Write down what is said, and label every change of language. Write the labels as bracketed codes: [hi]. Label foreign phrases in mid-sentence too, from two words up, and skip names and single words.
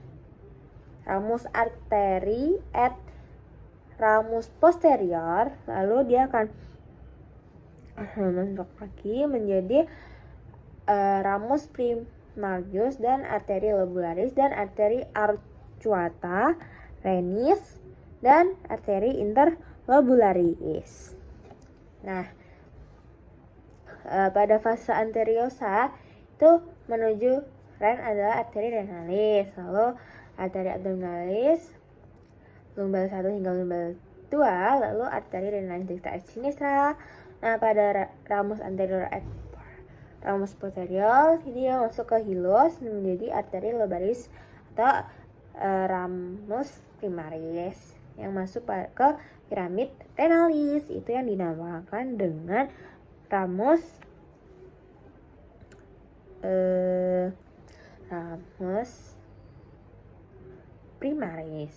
[la] ramus arteri et ramus posterior, [id] lalu dia akan masuk lagi menjadi [la] ramus primarius [id] dan arteri lobularis dan arteri [la] arcuata renis [id] dan arteri interlobularis. Nah, pada fase anteriosa itu menuju ren adalah arteri renalis, lalu arteri abdominalis lumbal 1 hingga lumbal 2, lalu arteri [la] renalis dextra et sinistra. [id] Nah, pada [la] ramus anterior et ramus posterior [id] dia masuk ke hilos menjadi arteri lobaris atau [la] ramus primaris [id] yang masuk ke piramid renalis, itu yang dinamakan dengan [la] ramus primaris.